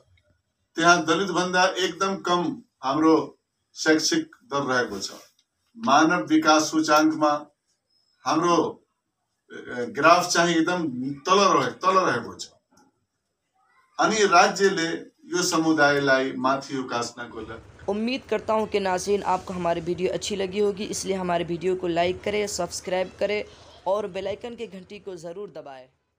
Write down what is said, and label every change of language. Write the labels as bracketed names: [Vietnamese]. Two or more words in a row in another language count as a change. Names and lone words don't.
[Nepali] त्यहाँ दलित भन्दा एकदम कम हाम्रो शैक्षिक दर रहेको छ। मानव विकास सूचांकमा हाम्रो ग्राफ चाहिँ एकदम तल रहेको छ। अनि राज्यले यो समुदायलाई माथि उकास्नको लागि। [Hindi] उम्मीद करता हूँ कि नाज़रीन आपको हमारी वीडियो अच्छी लगी होगी, इसलिए हमारे वीडियो को लाइक करें, सब्सक्राइब करें और बेल आइकन की घंटी को ज़रूर दबाएं।